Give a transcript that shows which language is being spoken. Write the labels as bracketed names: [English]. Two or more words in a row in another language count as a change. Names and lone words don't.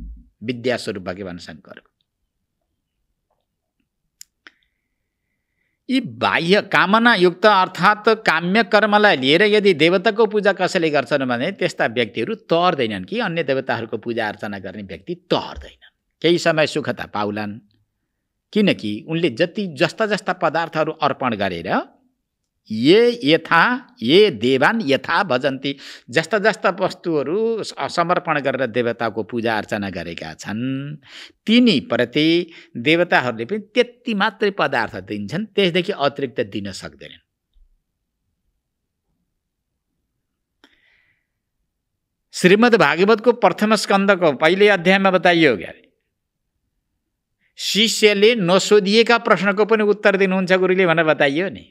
[Nepali] विद्यास्वरूप भगवान शङ्करको। यी बाह्य कामनायुक्त अर्थात् काम्य कर्मलाई लिएर यदि देवताको पूजा कसैले गर्छन् भने त्यस्ता व्यक्तिहरू तर्दैनन् कि अन्य देवताहरूको पूजा अर्चना गर्ने व्यक्ति तर्दैनन्। केही समय सुखता पाउलान्, किनकि उनले जस्ता जस्ता पदार्थहरू अर्पण गरेर [Sanskrit] ये देवान यथा भजन्ती, [Nepali] जस्ता जस्ता वस्तुहरू समर्पण गरेर देवताको पूजा अर्चना गरेका छन्, तिनी प्रति देवताहरूले पनि त्यति मात्रै पदार्थ दिन्छन्, त्यसदेखि अतिरिक्त दिन सक्दैनन्। श्रीमद् भागवतको प्रथम स्कन्धको पहिले अध्यायमा बताइयो क्या, शिष्यले नसोधिएका प्रश्नको पनि उत्तर दिनुहुन्छ गुरुले भनेर बताइयो नि।